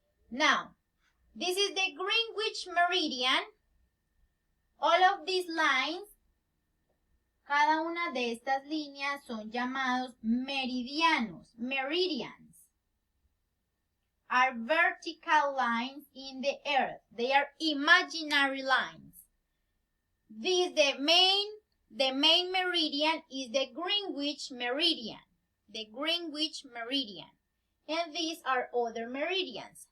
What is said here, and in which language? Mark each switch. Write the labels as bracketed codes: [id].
[en] Now, this is the Greenwich Meridian. All of these lines, [es] cada una de estas líneas son llamados meridianos. [en] Meridians are vertical lines in the earth. They are imaginary lines. The main meridian is the Greenwich Meridian. The Greenwich Meridian. And these are other meridians.